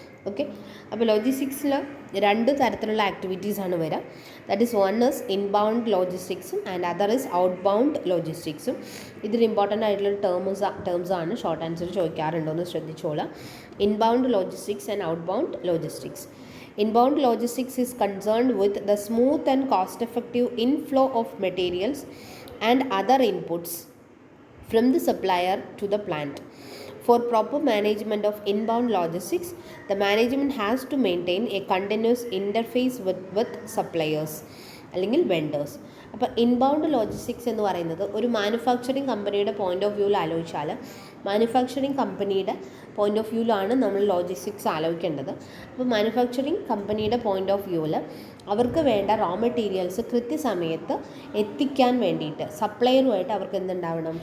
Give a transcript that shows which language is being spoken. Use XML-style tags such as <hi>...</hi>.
<ml>Okay, അപ്പോൾ ലോജിസ്റ്റിക്സിൽ 2 തരത്തിലുള്ള ആക്ടിവിറ്റീസാണ് വരിക.</ml> <en>That is one is inbound ലോജിസ്റ്റിക്സും and other is outbound ലോജിസ്റ്റിക്സും.</en> <ml>ഇതൊരു ഇമ്പോർട്ടൻ്റ് ആയിട്ടുള്ള ടേംസാണ്, ഷോർട്ട് ആൻസർ ചോദിക്കാറുണ്ടോയെന്ന് ശ്രദ്ധിച്ചോളാം.</ml> <en>Inbound logistics and outbound logistics. Inbound logistics is concerned with the smooth and cost-effective inflow of materials and other inputs from the supplier to the plant. For proper management of inbound logistics, the management has to maintain a continuous interface with suppliers</en> <ml>അല്ലെങ്കിൽ vendors. അപ്പോൾ inbound logistics എന്ന് പറയുന്നത് ഒരു manufacturing കമ്പനിയുടെ point of വ്യൂവിൽ ആലോചിച്ചാൽ, manufacturing കമ്പനിയുടെ point of വ്യൂവിലാണ് നമ്മൾ ലോജിസ്റ്റിക്സ് ആലോചിക്കേണ്ടത്. അപ്പോൾ മാനുഫാക്ചറിങ് കമ്പനിയുടെ പോയിൻ്റ് ഓഫ് വ്യൂവിൽ അവർക്ക് വേണ്ട റോ മെറ്റീരിയൽസ് കൃത്യസമയത്ത് എത്തിക്കാൻ വേണ്ടിയിട്ട് സപ്ലയറുമായിട്ട് അവർക്ക് എന്തുണ്ടാവണം?</ml>